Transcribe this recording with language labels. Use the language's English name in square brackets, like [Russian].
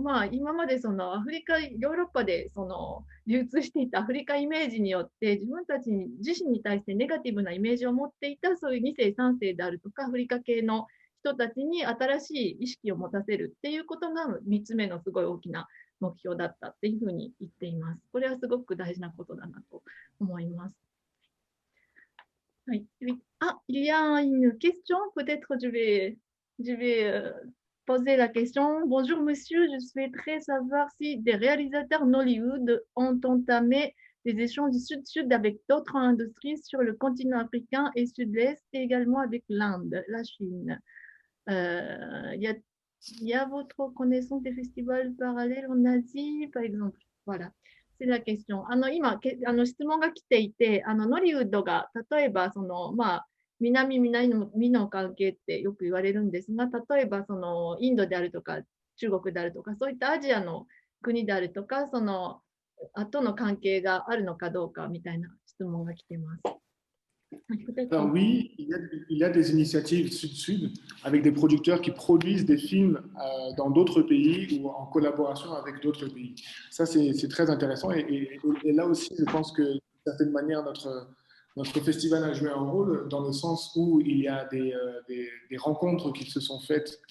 [Japanese] 今までそのアフリカ、ヨーロッパでその流通していたアフリカイメージによって、自分たち自身に対してネガティブなイメージを持っていた、そういう2世、3世であるとか、アフリカ系の人たちに新しい意識を持たせるっていうことが3つ目のすごい大きな目標だったっていうふうに言っています。これはすごく大事なことだなと思います。 [French] Oui. Ah, il y a une question, peut-être je vais poser la question. Bonjour monsieur, je souhaiterais savoir si des réalisateurs Nollywood ont entamé des échanges du Sud-Sud avec d'autres industries sur le continent africain et Sud-Est et également avec l'Inde, la Chine. Il y a votre connaissance des festivals parallèles en Asie, par exemple? Voilà. C'est la question. [Japanese] 今、質問が来ていて、ノリウッドが、例えば、南の関係ってよく言われるんですが、例えば、インドであるとか、中国であるとか、そういったアジアの国であるとか、との関係があるのかどうかみたいな質問が来ています。 [French] Alors oui, il y a des initiatives Sud-Sud avec des producteurs qui produisent des films dans d'autres pays ou en collaboration avec d'autres pays. Ça, c'est très intéressant. Et là aussi, je pense que d'une certaine manière, notre festival a joué un rôle dans le sens où il y a des rencontres qui se sont faites